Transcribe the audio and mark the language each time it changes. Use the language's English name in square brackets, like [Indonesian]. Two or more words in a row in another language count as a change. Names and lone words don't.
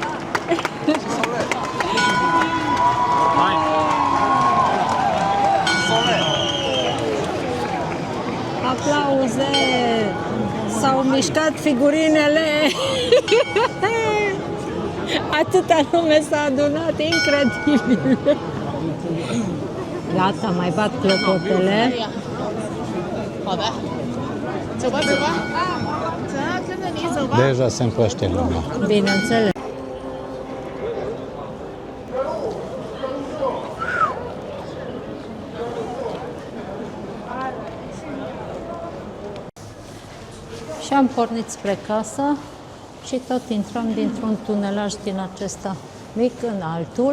[Romanian] Aplauze! S-au mișcat figurinele! Atâta lume s-a adunat, incredibil! Gata, mai bat clopotele. [Chinese] 好的，走吧，走吧，走啊，跟着你走吧。 [Romanian] Deja se împrăște lumea. Bineînțeles. Și am pornit spre casă și tot intram dintr-un tunelaj din acesta mic în altul.